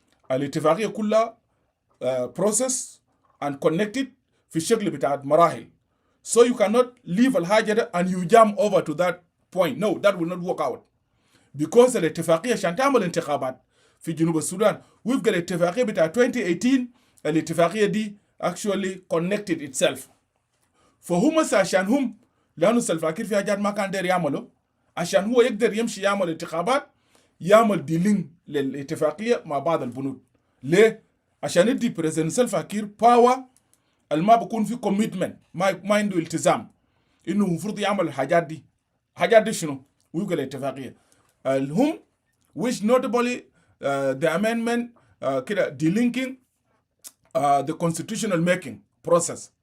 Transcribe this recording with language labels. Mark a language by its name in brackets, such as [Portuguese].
[Arabic] الاتفاقيه كلها [English] process and connected [Arabic] في الشكل بتاع مراحل. [English] So you cannot leave [Arabic] الحاجة ده [English] and you jump over to that point. No, that will not work out. [Arabic] Because الاتفاقية عشان تعمل انتخابات في جنوب السودان وفق الاتفاقية بتاع 2018، الاتفاقية دي [English] actually connected itself. [Arabic] فهم عشان هم لأنه سلفاكير في حاجات ما كان داير يعمله، عشان هو يقدر يمشي يعمل انتخابات، يعمل ديلينج للاتفاقية مع بعض البنود. ليه؟ عشان يدي بريزيدنت سلفاكير باور الما بكون في كوميتمنت، ما عنده التزام انه المفروض يعمل الحاجات دي. الحاجات دي شنو؟ ويبقى الاتفاقيه هم [English] which notably the amendment [Arabic] كده [English] delinking the constitutional making process.